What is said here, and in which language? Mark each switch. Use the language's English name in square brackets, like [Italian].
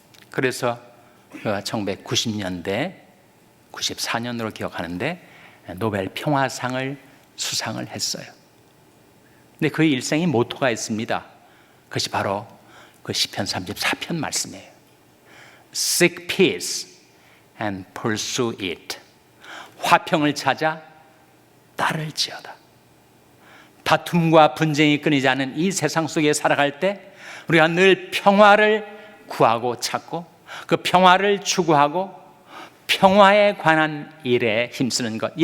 [Korean] 그래서 1990년대, 94년으로 기억하는데 노벨 평화상을 수상을 했어요. 근데 그의 일생의 모토가 있습니다. 그것이 바로 그 시편 34편 말씀이에요. [English] Seek peace and pursue it. [Korean] 화평을 찾아 따를지어다. 다툼과 분쟁이 끊이지 않은 이 세상 속에 살아갈 때 우리가 늘 평화를 구하고 찾고 그 평화를 추구하고 평화에 관한 일에 힘쓰는 것.